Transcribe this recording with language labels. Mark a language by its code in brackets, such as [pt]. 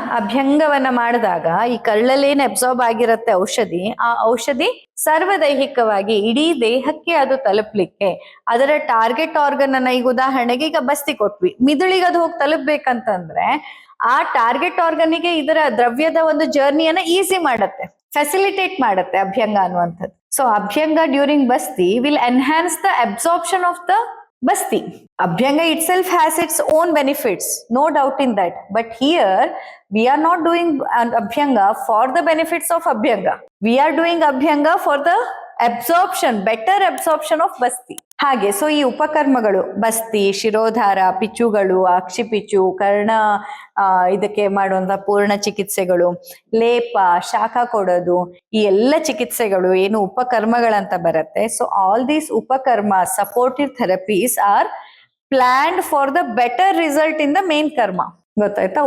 [kn] ಅಭ್ಯಂಗವನ್ನ ಮಾಡಿದಾಗ ಈ ಕರಳಲ್ಲೇನು ಅಬ್ಸಾರ್ಬ್ ಆಗಿರತ್ತೆ ಔಷಧಿ, ಆ ಔಷಧಿ ಸರ್ವದೈಹಿಕವಾಗಿ ಇಡೀ ದೇಹಕ್ಕೆ ಅದು ತಲುಪಲಿಕ್ಕೆ, ಅದರ ಟಾರ್ಗೆಟ್ ಆರ್ಗನ್ ಅನ್ನ, ಈಗ ಉದಾಹರಣೆಗೆ ಈಗ ಬಸ್ತಿ ಕೊಟ್ವಿ, ಮಿದುಳಿಗೆ ಅದು ಹೋಗಿ ತಲುಪಬೇಕಂತಂದ್ರೆ ಆ ಟಾರ್ಗೆಟ್ ಆರ್ಗನ್ಗೆ ಇದರ ದ್ರವ್ಯದ ಒಂದು ಜರ್ನಿಯನ್ನ ಈಸಿ ಮಾಡತ್ತೆ, ಫೆಸಿಲಿಟೇಟ್ ಮಾಡತ್ತೆ ಅಭ್ಯಂಗ ಅನ್ನುವಂಥದ್ದು. [en] So abhyanga during basti will enhance the absorption of the basti. Abhyanga itself has its own benefits, no doubt in that, but here we are not doing abhyanga for the benefits of abhyanga, we are doing abhyanga for the absorption, better absorption of basti. [kn] ಹಾಗೆ so ಈ ಉಪಕರ್ಮಗಳು ಬಸ್ತಿ, ಶಿರೋಧಾರ, ಪಿಚ್ಚುಗಳು, ಅಕ್ಷಿಪಿಚ್ಚು, ಕರ್ಣ ಇದಕ್ಕೆ ಮಾಡುವಂತ ಪೂರ್ಣ ಚಿಕಿತ್ಸೆಗಳು, ಲೇಪ, ಶಾಖ ಕೊಡೋದು, ಈ ಎಲ್ಲ ಚಿಕಿತ್ಸೆಗಳು ಏನು ಉಪಕರ್ಮಗಳಂತ ಬರುತ್ತೆ. [en] So all these upakarma supportive therapies are planned for the better result in the main karma. [kn] ಗೊತ್ತಾಯ್ತಾ?